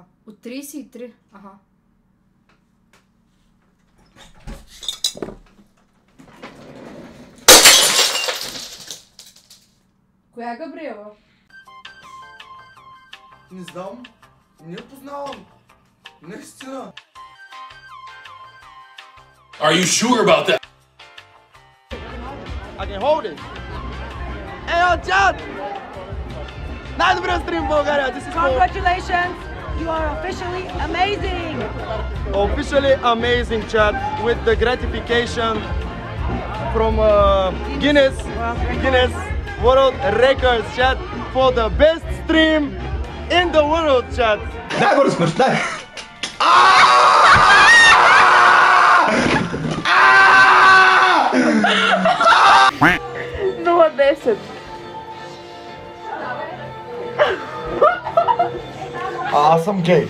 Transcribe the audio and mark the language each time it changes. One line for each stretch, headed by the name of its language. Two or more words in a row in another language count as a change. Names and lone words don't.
Bulgarian: От 33. Аха. Коя е Габриела? Не знам. Не я познавам. Наистина.
English: Are you sure about that? I can hold it.
Bulgarian: Hey, чат! Най-добрият стрим в България.
English: Congratulations! You are officially amazing! Officially amazing, chat, with the gratification from Guinness World Records, chat, for the best stream in the world, chat.
Bulgarian: Дай го разпъш, дай! 0-10. Аз съм гей.